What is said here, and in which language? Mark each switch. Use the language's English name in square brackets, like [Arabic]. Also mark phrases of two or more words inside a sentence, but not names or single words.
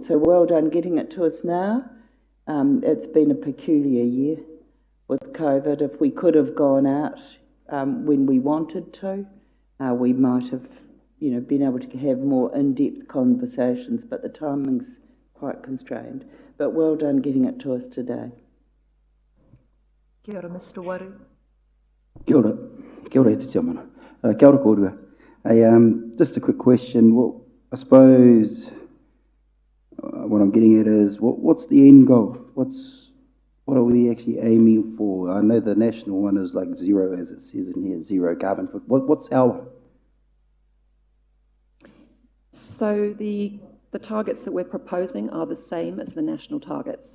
[English] So well done getting it to us now. It's been a peculiar year with COVID. If we could have gone out when we wanted to, we might have been able to have more in-depth conversations, but the timing's quite constrained. But well done getting it to us today. [Māori] Kia ora, Mr. Waru. Kia ora. Kia ora, te mana. Kia ora kōrua. [English] Just a quick question. Well, I suppose what I'm getting at is, what's the end goal? What are we actually aiming for? I know the national one is like zero, as it says in here, zero carbon footprint. What's our one? So the targets that we're proposing are the same as the national targets.